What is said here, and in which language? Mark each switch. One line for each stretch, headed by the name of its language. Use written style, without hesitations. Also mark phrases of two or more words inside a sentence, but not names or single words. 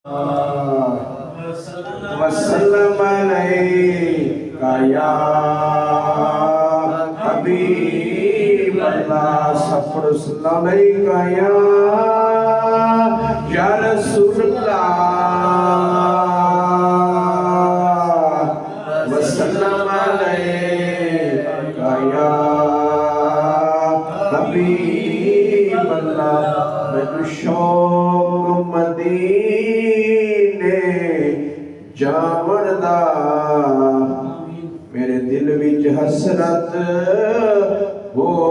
Arabic: وسلام عليك يا حبيب الله سفر صلى الله عليك يا رسول الله وسلام عليك يا حبيب الله
Punjabi: میں شوق مدینے جاون دا میرے دل وچ حسرت ہو